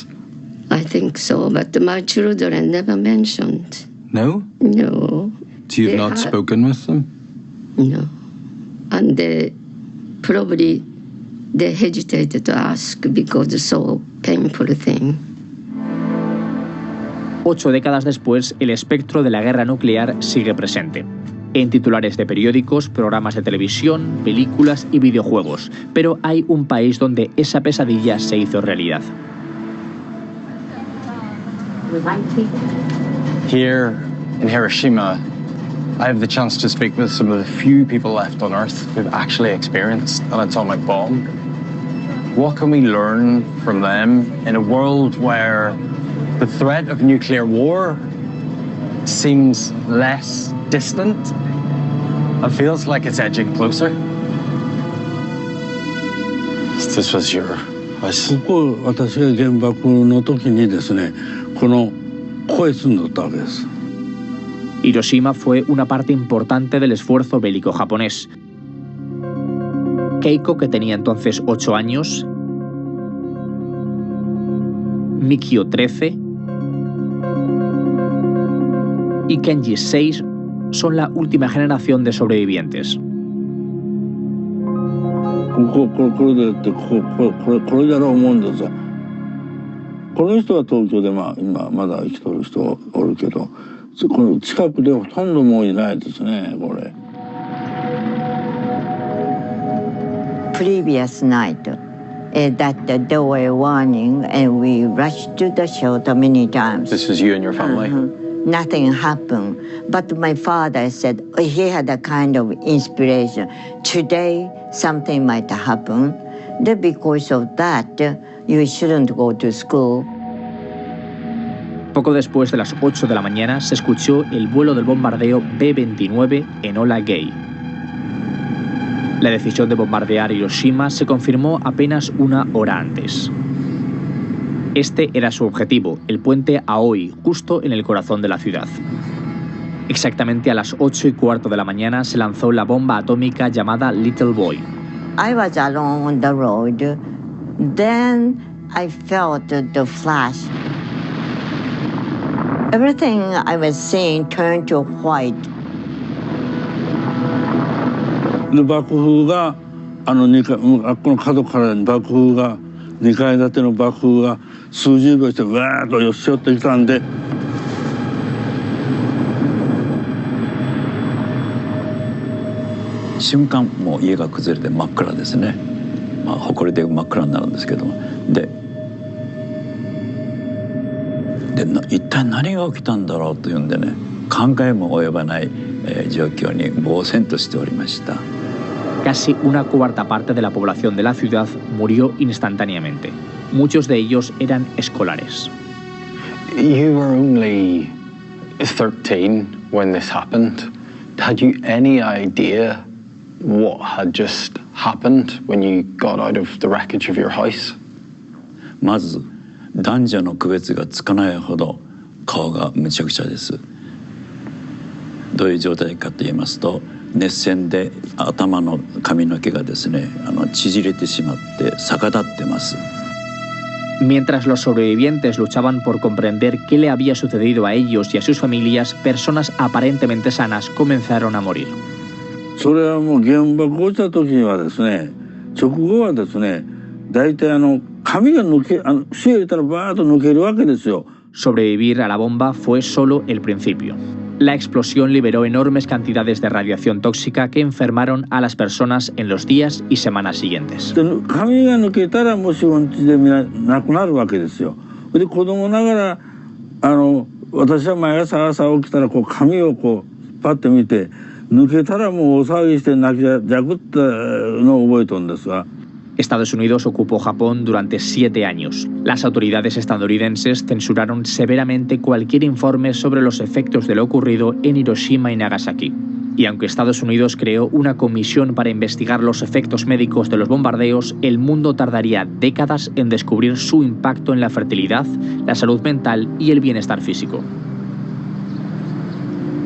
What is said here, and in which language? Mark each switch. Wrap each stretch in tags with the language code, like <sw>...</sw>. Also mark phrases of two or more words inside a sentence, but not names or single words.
<en>I think so, but my children never mentioned. No? No. So you've They not had- spoken with them? No. And they probably they hesitated to ask because it's so painful thing.</en> <es>8 décadas después, el espectro de la guerra nuclear sigue presente. En titulares de periódicos, programas de televisión, películas y videojuegos. Pero hay un país donde esa pesadilla se hizo realidad.</es> <en>Here in Hiroshima, I have the chance to speak with some of the few people left on Earth who've actually experienced an atomic bomb. What can we learn from them in a world where the threat of nuclear war seems less distant and feels like it's edging closer? This was your house.</en> <ja>ここ私が原爆の時にですね、ここへ住んでたわけです。</ja> <es>Hiroshima fue una parte importante del esfuerzo bélico japonés. Keiko, que tenía entonces 8 años, Mikio 13 y Kenji 6 son la última generación de sobrevivientes.</es> <ja>これでってこれだろう思うんですよ。この人は東京で今まだ生きとる人おるけど、この近くでほとんどもういないですねこれ。</ja> <en>Previous night, that there were warning, and we rushed to the shelter many times. This was you and your family? Nothing happened, but my father said he had a kind of inspiration. Today, something might happen. Then because of that, you shouldn't go to school.</en> <es>Poco después de las 8 de la mañana se escuchó el vuelo del bombardeo B-29 Enola Gay. La decisión de bombardear Hiroshima se confirmó apenas una hora antes. Este era su objetivo, el puente Aoi, justo en el corazón de la ciudad. Exactamente a las 8:15 de la mañana se lanzó la bomba atómica llamada Little Boy.</es> <en>I was alone on the road. Then I felt the flash. Everything I was seeing turned to white.</en> <ja>で爆風が2階この角から爆風が2階建ての爆風が数十秒してわーっと寄せ寄ってきたんで。瞬間もう家が崩れて真っ暗ですね。埃で真っ暗になるんですけども、で一体何が起きたんだろうというんでね、考えも及ばない状況に呆然としておりました。</ja> <es>Casi una cuarta parte de la población de la ciudad murió instantáneamente. Muchos de ellos eran escolares.</es> <en>You were only 13 when this happened. Had you any idea what had just happened when you got out of the wreckage of your house?</en> <ja>まず男女の区別がつかないほど顔がむちゃくちゃです。どういう状態かと言いますと、熱線で頭の髪の毛がですね、縮れてしまって逆立ってます。</ja> <es>Mientras los sobrevivientes luchaban por comprender qué le había sucedido a ellos y a sus familias, personas aparentemente sanas comenzaron a morir.</es> <ja>それはもう原爆落ちた時にはですね、直後はですね、大体髪が火入れたらバーッと抜けるわけですよ。</ja> <es>Sobrevivir a la bomba fue solo el principio. La explosión liberó enormes cantidades de radiación tóxica que enfermaron a las personas en los días y semanas siguientes.</es> <ja>髪が抜けたらもう死亡でなくなるわけですよ。で子供ながら私は毎朝起きたら髪をパッて見て抜けたらもう大騒ぎして泣きじゃくったのを覚えてるんですが。</ja> <es>Estados Unidos ocupó Japón durante 7 años. Las autoridades estadounidenses censuraron severamente cualquier informe sobre los efectos de lo ocurrido en Hiroshima y Nagasaki. Y aunque Estados Unidos creó una comisión para investigar los efectos médicos de los bombardeos, el mundo tardaría décadas en descubrir su impacto en la fertilidad, la salud mental y el bienestar físico.</es>